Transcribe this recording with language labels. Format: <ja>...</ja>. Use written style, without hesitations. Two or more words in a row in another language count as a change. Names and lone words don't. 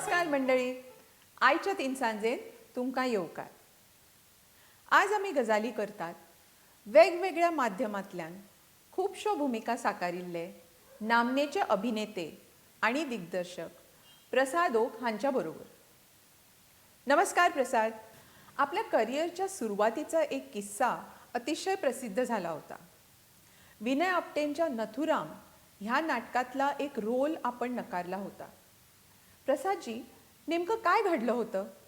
<kok>मंडळी, आयच्या 3 सांजेन तुमकां येवकार. आज आमी गजाली करतात वेगवेगळ्या माध्यमांतल्यान खुबश्यो भुमिका साकारिल्ले नामनेचे अभिनेते आनी दिग्दर्शक प्रसाद ओक हांच्या बरोबर. नमस्कार प्रसाद.</kok> <mr>आपल्या करिअरच्या सुरवातीचा एक किस्सा अतिशय प्रसिद्ध झाला होता. विनय आपटेंच्या नथुराम ह्या नाटकातला एक रोल आपण नकारला होता. प्रसादजी, नेमकं काय घडलं होतं?</mr>